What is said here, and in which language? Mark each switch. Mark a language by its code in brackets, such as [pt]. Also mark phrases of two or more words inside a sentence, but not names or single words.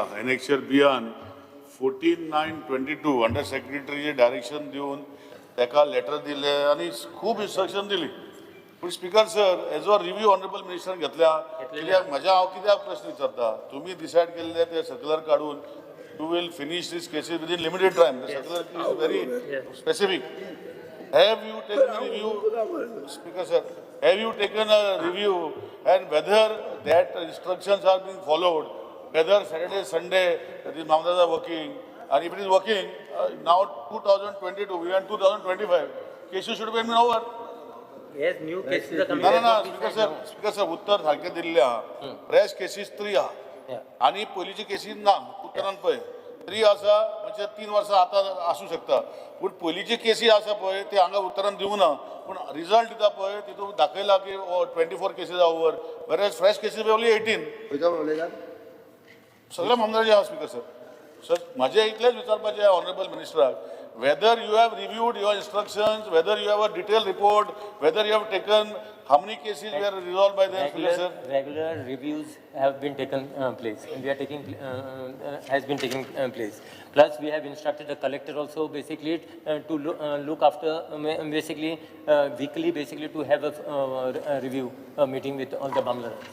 [kok] एनेक्शर बियान 14/9/22 अंडर सेक्रेटरीचें डायरेक्शन दिवन ताका लेटर दिलें आनी खूब इन्स्ट्रक्शन दिली. पूण [en] Speaker sir, [kok] हेजो रिव्यू ऑनरेबल मिनिस्टरान घेतल्या. कित्याक हांव कित्याक प्रश्न विचारता, तुमी डिसायड केल्ले ते सर्क्युलर काडून [en] you will finish these cases within limited time. the circular is very specific. Have you taken a review, Speaker sir, have you taken a review and whether that instructions are being followed, whether Saturday, Sunday, the Mamladas are working, and if it is working, now 2022, we are in 2025, cases should have been over. Yes, new cases are coming. No, Speaker sir, [kok] उत्तर सारखे दिल्ले आहा. [en] Fresh cases 3 आहा. [kok] आणि पयलींची केसीस ना. उत्तरान पळय 3 आसा, म्हणजे 3 वर्सां आतां आसूं शकता. पूण पयलींची केसी आसा पळय ते हांगा उतरान दिवं ना. पूण रिजल्ट दिता पळय तितून दाखयला की [en] 24 cases are over, whereas fresh cases only 18. [kok] सगळ्या मामलाचे आहा [en] Speaker sir. [kok] सर म्हाजें इतलेंच विचारपाचें ऑनरेबल मिनिस्टराक, [en] whether you have reviewed your instructions, whether you have a detailed report, whether you have taken how many cases were resolved by them, Speaker sir? Regular reviews have been taken place, and we are taking has been taking place. Plus, we have instructed the collector also basically to look after basically weekly, basically to have a review meeting with all the Bangladesh.